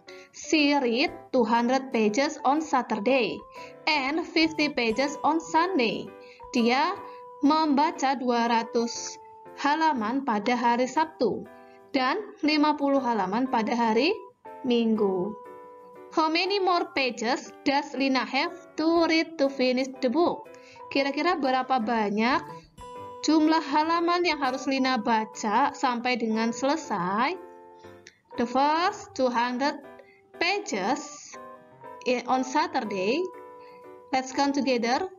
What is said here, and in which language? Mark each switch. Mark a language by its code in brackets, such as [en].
[en] She read 200 pages on Saturday and 50 pages on Sunday. [id] Dia membaca 200 halaman pada hari Sabtu dan 50 halaman pada hari Minggu. [en] How many more pages does Lina have to read to finish the book? [id] Kira-kira berapa banyak jumlah halaman yang harus Lina baca sampai dengan selesai? [en] The first 200 pages on Saturday. Let's count together.